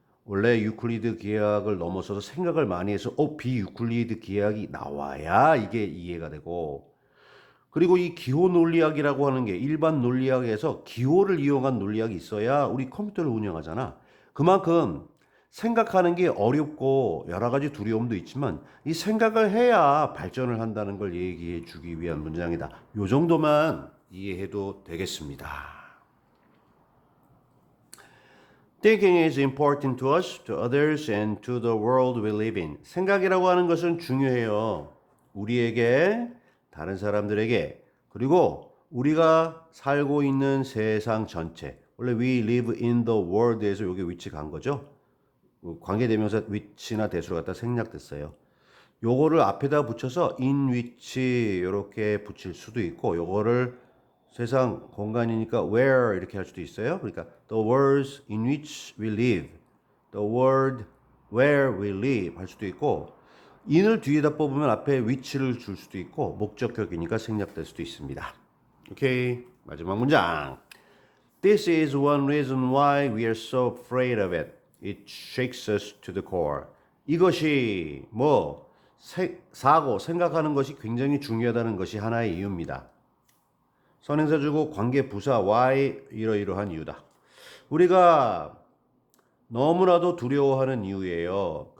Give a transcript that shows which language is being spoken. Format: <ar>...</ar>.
<ko>원래 유클리드 기하학을 넘어서서 생각을 많이 해서 비유클리드 기하학이 나와야 이게 이해가 되고, 그리고 이 기호 논리학이라고 하는 게 일반 논리학에서 기호를 이용한 논리학이 있어야 우리 컴퓨터를 운영하잖아. 그만큼 생각하는 게 어렵고 여러 가지 두려움도 있지만 이 생각을 해야 발전을 한다는 걸 얘기해 주기 위한 문장이다. 요 정도만 이해해도 되겠습니다.</ko> <en>Thinking is important to us, to others, and to the world we live in.</en> <ko>생각이라고 하는 것은 중요해요. 우리에게, 다른 사람들에게, 그리고 우리가 살고 있는 세상 전체. 원래</ko> <en>we live in the world</en> <ko>에서 여기 위치 간 거죠. 관계대명사 위치나 대수로 갖다 생략됐어요. 요거를 앞에다 붙여서 in which 이렇게 붙일 수도 있고 요거를 세상 공간이니까 where 이렇게 할 수도 있어요. 그러니까</ko> <en>the world in which we live, the world where we live</en> <ko>할 수도 있고 in을 뒤에다 뽑으면 앞에 which를 줄 수도 있고 목적격이니까 생략될 수도 있습니다. 오케이, 마지막 문장.</ko> <en>This is one reason why we are so afraid of it. It shakes us to the core.</en> <ko>이것이 사고, 생각하는 것이 굉장히 중요하다는 것이 하나의 이유입니다. 선행사 주고 관계 부사 why 이러이러한 이유다. 우리가 너무나도 두려워하는 이유예요.</ko>